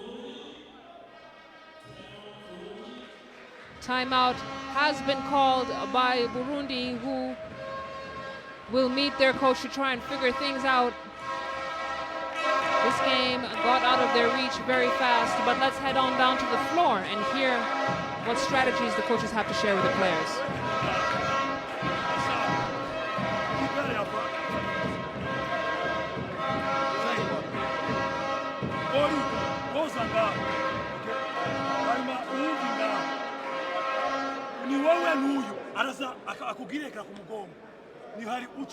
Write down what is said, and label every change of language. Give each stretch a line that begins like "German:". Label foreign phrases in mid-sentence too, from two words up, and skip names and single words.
English: Timeout has been called by Burundi, who will meet their coach to try and figure things out. This game got out of their reach very fast, but let's head on down to the floor and hear what strategies the coaches have to share with the players.
Rundi: ni wowe n'uyu araza akugireka ku mugongo ni hari ucu